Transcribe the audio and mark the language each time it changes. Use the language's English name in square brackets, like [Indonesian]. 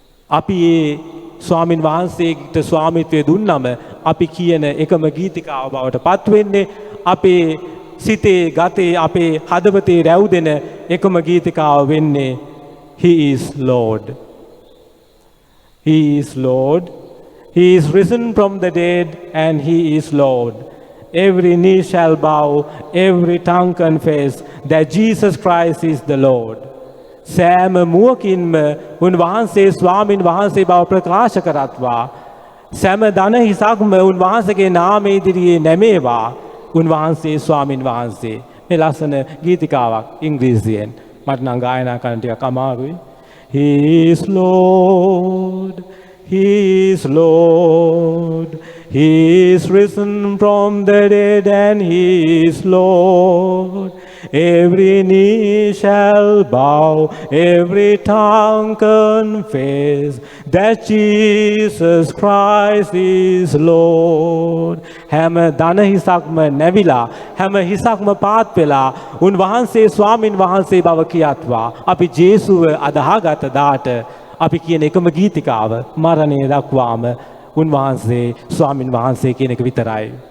[Sinhala] අපි ස්වාමින් වහන්සේට ස්වාමිත්වය දුන්නම අපි කියන එකම ගීතිකාව බවට පත් වෙන්නේ, අපේ සිතේ, ගතේ, අපේ හදවතේ රැවුදෙන එකම ගීතිකාව වෙන්නේ [English] He is Lord. He is Lord. He is risen from the dead and He is Lord. Every knee shall bow, every tongue confess that Jesus Christ is the Lord. [Sinhala] සෑම මුවකින්ම උන්වහන්සේ ස්වාමින් වහන්සේ බව ප්‍රකාශ කරත්වා. සෑම දන හිසක්ම උන්වහන්සේගේ නාමය ඉදිරියේ නැමේවා. උන්වහන්සේ ස්වාමින් වහන්සේ. මේ ලස්සන ගීතිකාවක් ඉංග්‍රීසියෙන්. මට නම් ගායනා කරන්න ටිකක් අමාරුයි. [English] He is Lord. He is Lord. He is risen from the dead and He is Lord. Every knee shall bow, every tongue confess that Jesus Christ is Lord. [Sinhala] හැම දන හිසක්ම නැවිලා, හැම හිසක්ම පාත් වෙලා උන්වහන්සේ ස්වාමින් වහන්සේ බව කියත්වා. අපි ජේසුව අදහාගත දාට අපි කියන එකම ගීතිකාව මරණය දක්වාම උන්වහන්සේ ස්වාමින් වහන්සේ කියන එක විතරයි.